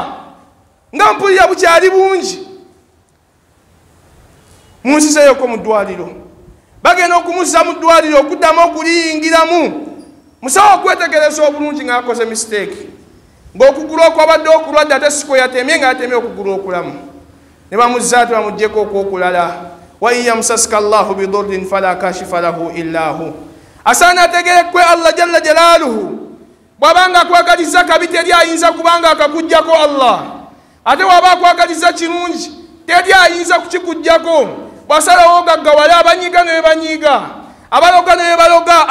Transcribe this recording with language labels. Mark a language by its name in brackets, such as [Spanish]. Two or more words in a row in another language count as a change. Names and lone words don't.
[Ganda] Nga mpulira bukyali bungi. Munsiseyoko mu ddwaliro, bagenda okumuzza mu ddwaliro okuddamu okuliyingiramu. Musawo okwetegereza obulungi ng'akoze mistake, ng'okugulu okwabadde okulwadde ate siko yatemye, ng'atemye okugulu okulamu. Ne bamuzza ate bamuggyeko okwokulala. [Arabic] وإن يمسسك الله بضر فلا كاشف له إلا هو. [Ganda] Asaana ategerekwe [Arabic] الله جل جلاله, [Ganda] bw'abanga akwagaliza kabi teri ayinza kubanga akakuggyako Allah. Ate waba akwagaliza kirungi teri ayinza kukikuggyako. Bw'asalawo gaggawale, abanyiga ne banyiga, abaloga ne baloga.